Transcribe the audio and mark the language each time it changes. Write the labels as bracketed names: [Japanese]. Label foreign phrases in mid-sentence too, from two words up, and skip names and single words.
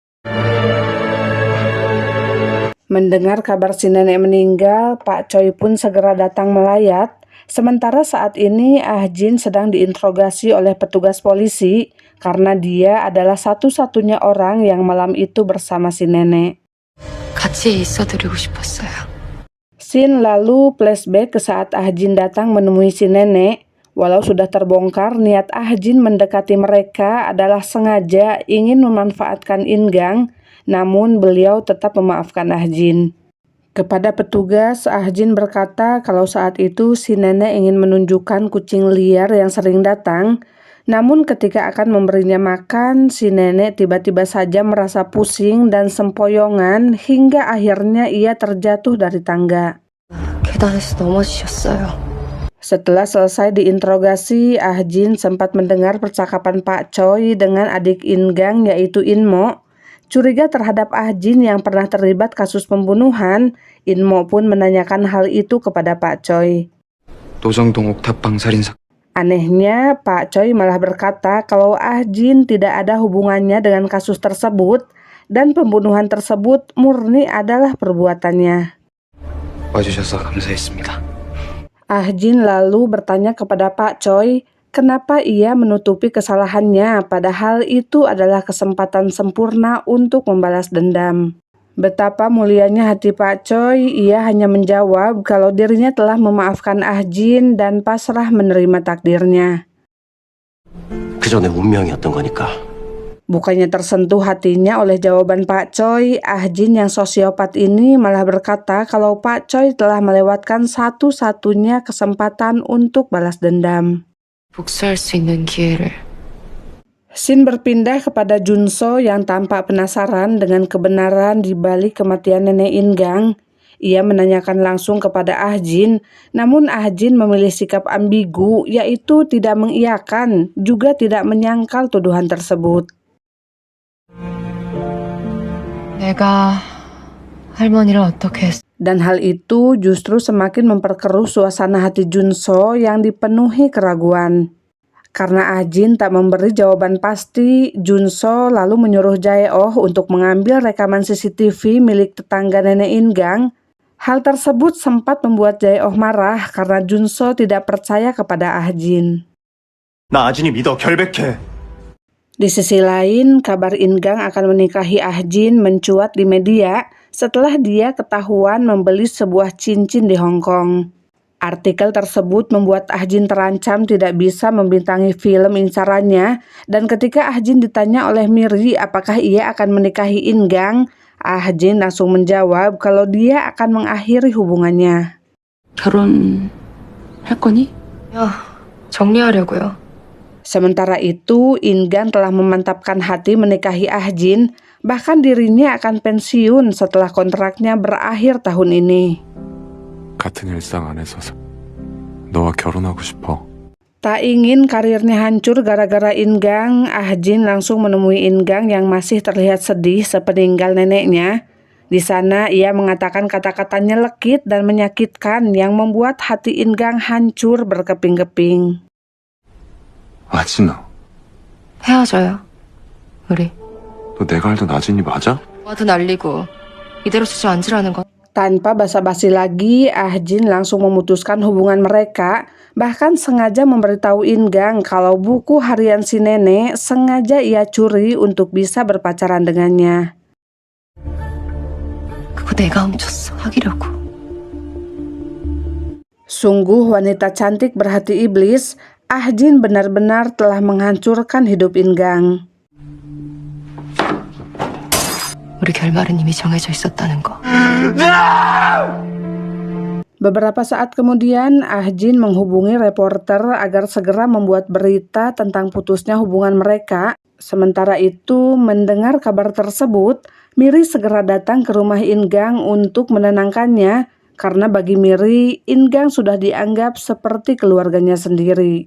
[Indonesian] Mendengar kabar si nenek meninggal, Pak Choi pun segera datang melayat. Sementara saat ini Jin sedang diinterogasi oleh petugas polisi karena dia adalah satu-satunya orang yang malam itu bersama si nenek. [Korean] 같이 있어드리고 싶었어요. [Indonesian] Scene lalu flashback ke saat Jin datang menemui si nenek. Walau sudah terbongkar, niat Jin mendekati mereka adalah sengaja ingin memanfaatkan Ingang, namun beliau tetap memaafkan Jin. Kepada petugas, Jin berkata kalau saat itu si nenek ingin menunjukkan kucing liar yang sering datang, namun ketika akan memberinya makan, si nenek tiba-tiba saja merasa pusing dan sempoyongan hingga akhirnya ia terjatuh dari tangga. [Korean] 계단에서 넘어지셨어요. [Indonesian] Setelah selesai diinterogasi, Jin sempat mendengar percakapan Pak Choi dengan adik Ingang yaitu Inmo. Curiga terhadap Jin yang pernah terlibat kasus pembunuhan, Inmo pun menanyakan hal itu kepada Pak Choi. [Korean] 노정동 옥탑방 살인사. [Indonesian] Anehnya, Pak Choi malah berkata kalau Jin tidak ada hubungannya dengan kasus tersebut dan pembunuhan tersebut murni adalah perbuatannya. [Korean] 와주셔서 감사했습니다. [Indonesian] Jin lalu bertanya kepada Pak Choi kenapa ia menutupi kesalahannya padahal itu adalah kesempatan sempurna untuk membalas dendam. Betapa mulianya hati Pak Choi, ia hanya menjawab kalau dirinya telah memaafkan Jin dan pasrah menerima takdirnya. [Korean] 그저 내 운명이었던 거니까. [Indonesian] Bukannya tersentuh hatinya oleh jawaban Pak Choi, Jin yang sosiopat ini malah berkata kalau Pak Choi telah melewatkan satu-satunya kesempatan untuk balas dendam. [Korean] 복수할 수 있는 기회를. [Indonesian] Shin berpindah kepada Junso yang tampak penasaran dengan kebenaran di balik kematian nenek Ingang. Ia menanyakan langsung kepada Jin, namun Jin memilih sikap ambigu yaitu tidak mengiyakan juga tidak menyangkal tuduhan tersebut. [Korean] 내가 할머니를 어떻게 했어? [Indonesian] Dan hal itu justru semakin memperkeruh suasana hati Junso yang dipenuhi keraguan. Karena Jin tak memberi jawaban pasti, Junso lalu menyuruh Jae-oh untuk mengambil rekaman CCTV milik tetangga nenek Ingang. Hal tersebut sempat membuat Jae-oh marah karena Junso tidak percaya kepada Jin. [Korean] 나 아진이 믿어, 결백해. [Indonesian] Di sisi lain, kabar Ingang akan menikahi Jin mencuat di media setelah dia ketahuan membeli sebuah cincin di Hong Kong. Artikel tersebut membuat Jin terancam tidak bisa membintangi film incarannya, dan ketika Jin ditanya oleh Miri apakah ia akan menikahi Ingang, Jin langsung menjawab kalau dia akan mengakhiri hubungannya. [Korean] 결혼할 거니? 야, 정리하려고요. [Indonesian] Sementara itu, Ingang telah memantapkan hati menikahi Jin, bahkan dirinya akan pensiun setelah kontraknya berakhir tahun ini. [Korean] 같은 일상 안에서 너와 결혼하고 싶어. [Indonesian] Tak ingin karirnya hancur gara-gara Ingang, Jin langsung menemui Ingang yang masih terlihat sedih sepeninggal neneknya. Di sana ia mengatakan kata-kata nyelekit dan menyakitkan yang membuat hati Ingang hancur berkeping-keping. [Korean] 아진아, 헤어져요. 우리. 너 내가 알던 아진이 맞아? 와도 날리고 이대로 주저앉으라는 건. [Indonesian] Tanpa basa-basi lagi, Jin langsung memutuskan hubungan mereka, bahkan sengaja memberitahu Ingang kalau buku harian si nenek sengaja ia curi untuk bisa berpacaran dengannya. [Korean] 그거 내가 훔쳤어. 사귀려고. [Indonesian] Sungguh wanita cantik berhati iblis, Jin benar-benar telah menghancurkan hidup Ingang. [Korean] 우리 결말은 이미 정해져 있었다는 거. [Indonesian] Beberapa saat kemudian, Jin menghubungi reporter agar segera membuat berita tentang putusnya hubungan mereka. Sementara itu, mendengar kabar tersebut, Miri segera datang ke rumah Ingang untuk menenangkannya, karena bagi Miri, Ingang sudah dianggap seperti keluarganya sendiri.